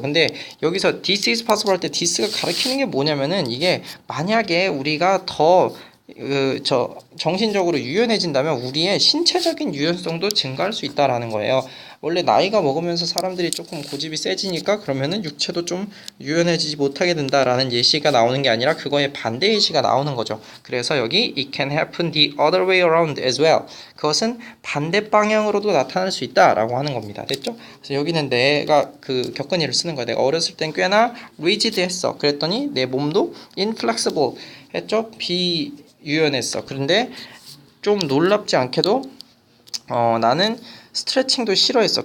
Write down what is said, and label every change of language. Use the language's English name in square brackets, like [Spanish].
[Korean] 근데 여기서 [English] this is possible [Korean] 할 때 this가 가리키는 게 뭐냐면은 이게 만약에 우리가 더 정신적으로 유연해진다면 우리의 신체적인 유연성도 증가할 수 있다라는 거예요. 원래 나이가 먹으면서 사람들이 조금 고집이 세지니까 그러면은 육체도 좀 유연해지지 못하게 된다라는 예시가 나오는 게 아니라 그거의 반대 예시가 나오는 거죠. 그래서 여기 [English] it can happen the other way around as well. [Korean] 그것은 반대 방향으로도 나타날 수 있다라고 하는 겁니다. 됐죠? 그래서 여기는 내가 그 겪은 일을 쓰는 거야. 내가 어렸을 땐 꽤나 rigid 했어. 그랬더니 내 몸도 inflexible 했죠? 비유연했어. 그런데 좀 놀랍지 않게도 나는 스트레칭도 싫어했어.